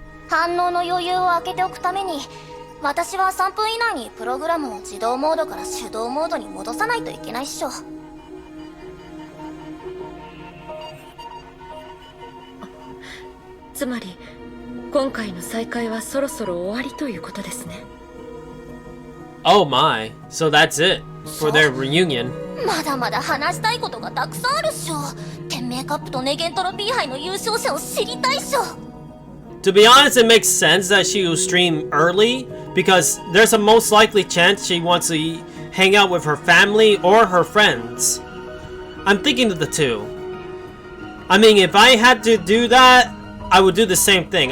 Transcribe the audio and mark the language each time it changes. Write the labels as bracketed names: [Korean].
[Japanese] 反応の余裕を空けておくために、私は3分以内にプログラムを自動モードから手動モードに戻さないといけないっしょ。つまり今回の再会はそろそろ終わりということですね。 [English] Oh my, so that's it for their reunion. [Japanese] まだまだ話したいことがたくさんあるっしょ。天命カップとネゲントロピー杯の優勝者を知りたいっしょ。 [English] To be honest, it makes sense that she will stream early because there's a most likely chance she wants to hang out with her family or her friends. I'm thinking of the two. I mean, if I had to do that, I would do the same thing.